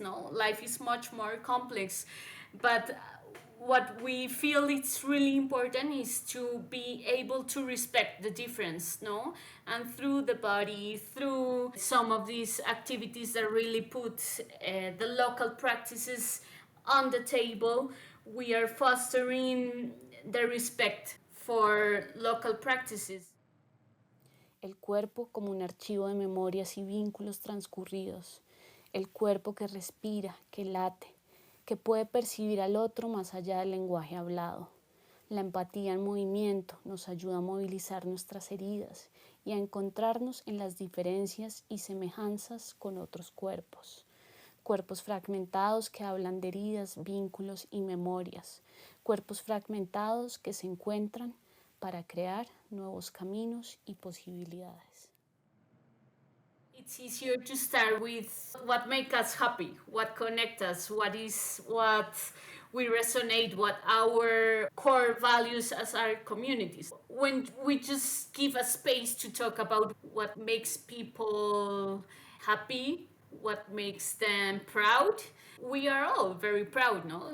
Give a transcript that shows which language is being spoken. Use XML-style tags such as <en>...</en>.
<en>No, life is much more complex, but what we feel it's really important is to be able to respect the difference, no? And through the body, through some of these activities that really put the local practices on the table, we are fostering the respect for local practices.</en> <es>El cuerpo como un archivo de memorias y vínculos transcurridos. El cuerpo que respira, que late, que puede percibir al otro más allá del lenguaje hablado. La empatía en movimiento nos ayuda a movilizar nuestras heridas y a encontrarnos en las diferencias y semejanzas con otros cuerpos. Cuerpos fragmentados que hablan de heridas, vínculos y memorias. Cuerpos fragmentados que se encuentran para crear nuevos caminos y posibilidades.</es> <en>It's easier to start with what makes us happy, what connects us, what we resonate, what our core values as our communities. When we just give a space to talk about what makes people happy, what makes them proud, we are all very proud, no?</en>